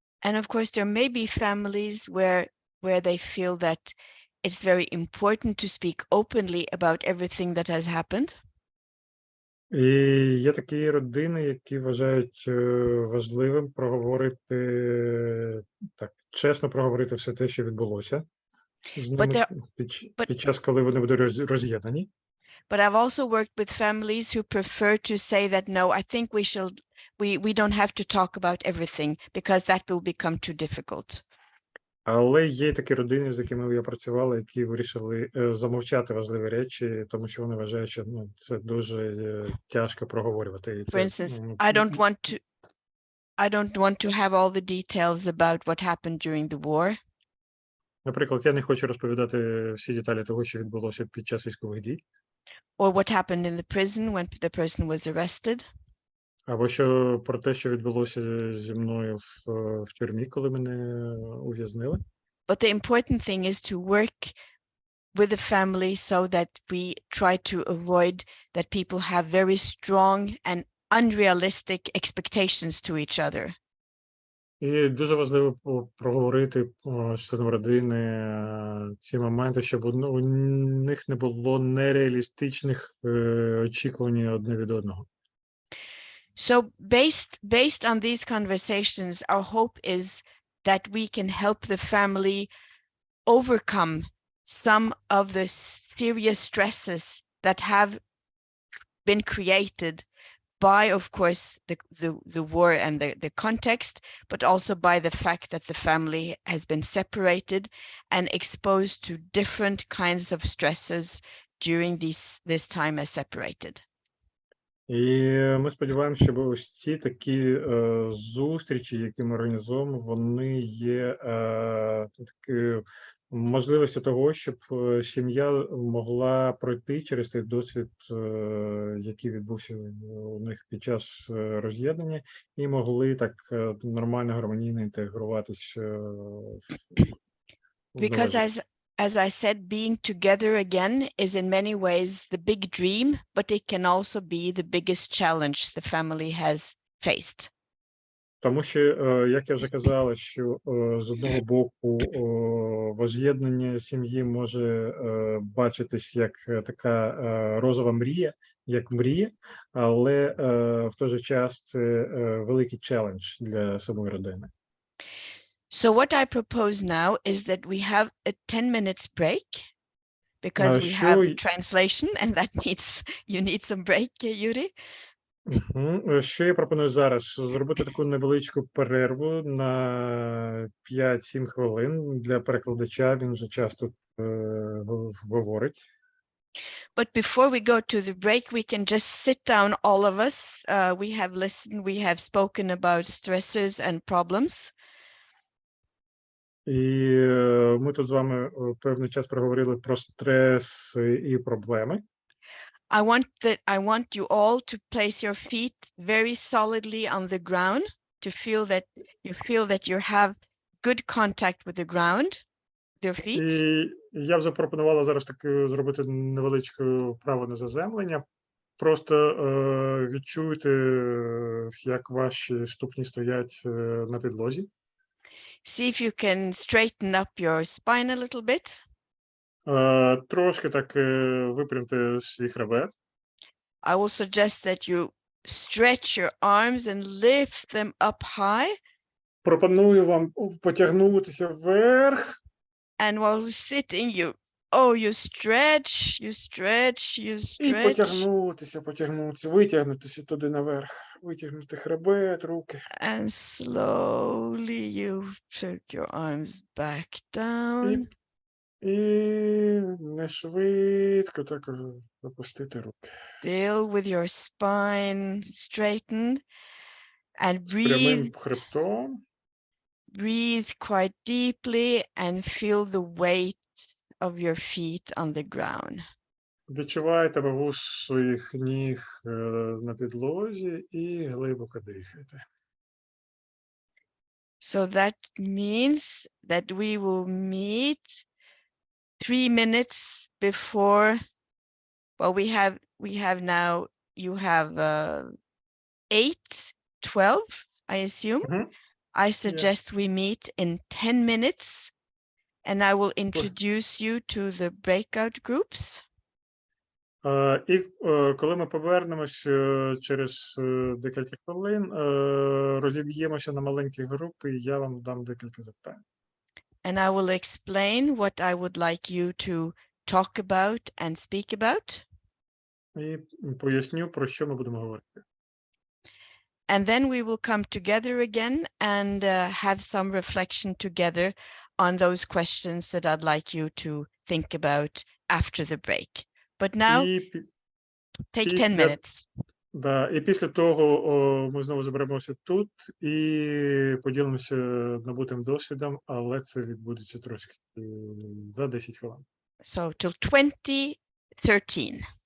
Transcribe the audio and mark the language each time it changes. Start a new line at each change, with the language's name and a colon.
English: And of course, there may be families where they feel that it's very important to speak openly about everything that has happened.
Ukrainian: І є такі родини, які вважають важливим проговорити, чесно проговорити все те, що відбулося з ними під час, коли вони будуть роз'єднані.
English: But I've also worked with families who prefer to say that, no, I think we don't have to talk about everything because that will become too difficult.
Ukrainian: Але є такі родини, з якими я працювала, які вирішили замовчати важливі речі, тому що вони вважають, що це дуже тяжко проговорювати.
English: For instance, I don't want to have all the details about what happened during the war.
Ukrainian: Наприклад, я не хочу розповідати всі деталі того, що відбулося під час військових дій.
English: or what happened in the prison when the person was arrested.
Ukrainian: Або що про те, що відбулося зі мною в тюрмі, коли мене ув'язнили.
English: But the important thing is to work with the family so that we try to avoid that people have very strong and unrealistic expectations to each other.
Ukrainian: І дуже важливо проговорити з членом родини ці моменти, щоб у них не було нереалістичних очікувань одне від одного.
English: So based on these conversations, our hope is that we can help the family overcome some of the serious stresses that have been created by, of course, the war and the context, but also by the fact that the family has been separated and exposed to different kinds of stresses during this time as separated.
Ukrainian: І ми сподіваємося, що ось ці такі зустрічі, які ми організуємо, вони є такою можливістю того, щоб сім'я могла пройти через той досвід, який відбувся у них під час роз'єднання, і могли так нормально, гармонійно інтегруватись.
English: Because as I said, being together again is in many ways the big dream, but it can also be the biggest challenge the family has faced.
Ukrainian: Тому що, як я вже казала, що з одного боку возз'єднання сім'ї може бачитись як така розова мрія, як мрія, але в той же час це великий челендж для самої родини.
English: So what I propose now is that we have a 10 minutes break because we have the translation and that means you need some break, Yuri.
Ukrainian: Що я пропоную зараз? Зробити таку невеличку перерву на 5-7 хвилин для перекладача, він вже часто говорить.
English: But before we go to the break, we can just sit down, all of us. We have listened, we have spoken about stressors and problems.
Ukrainian: І ми тут з вами певний час проговорили про стрес і проблеми.
English: I want you all to place your feet very solidly on the ground to feel that you have good contact with the ground, your feet.
Ukrainian: І я б запропонувала зараз таки зробити невеличке вправу на заземлення. Просто відчуйте, як ваші ступні стоять на підлозі.
English: See if you can straighten up your spine a little bit.
Ukrainian: Трошки так випрямте свій хребет.
English: I will suggest that you stretch your arms and lift them up high.
Ukrainian: Пропоную вам потягнутися вверх.
English: And while sitting, you stretch.
Ukrainian: І потягнутися, витягнутися туди наверх. Витягнути хребет, руки.
English: And slowly you put your arms back down.
Ukrainian: І не швидко так опустити руки.
English: Still with your spine straightened. And
Ukrainian: Прямим хребтом.
English: breathe quite deeply and feel the weight of your feet on the ground.
Ukrainian: Відчувайте вагу своїх ніг на підлозі і глибоко дихайте.
English: So that means that we will meet 3 minutes before. Well, we have now, you have 8:12, I assume. I suggest we meet in 10 minutes and I will introduce you to the breakout groups.
Ukrainian: І коли ми повернемось через декілька хвилин, розіб'ємося на маленькі групи, і я вам дам декілька запитань.
English: And I will explain what I would like you to talk about and speak about.
Ukrainian: І поясню, про що ми будемо говорити.
English: And then we will come together again and have some reflection together on those questions that I'd like you to think about after the break. But now, take 10 minutes.
Ukrainian: Да, і після того ми знову заберемося тут і поділимося набутим досвідом, але це відбудеться трошки за 10 хвилин.
English: So till 2013.